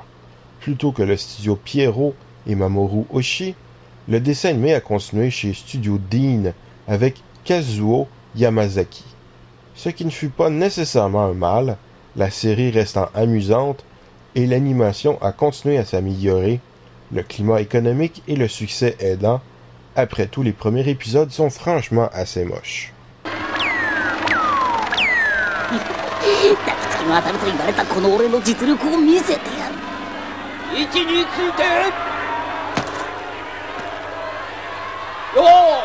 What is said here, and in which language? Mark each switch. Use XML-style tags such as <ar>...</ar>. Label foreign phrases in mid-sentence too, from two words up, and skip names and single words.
<fr>Plutôt que le studio Pierrot et Mamoru Oshii, Le dessin animé a continué chez Studio Dean avec Kazuo Yamazaki. Ce qui ne fut pas nécessairement un mal, la série restant amusante et l'animation a continué à s'améliorer, le climat économique et le succès aidant. Après tout, les premiers épisodes sont franchement assez moches.</fr> <ja>抱きつきが当たると言われたこの俺の実力を見せてやる。位置についてよー</ja>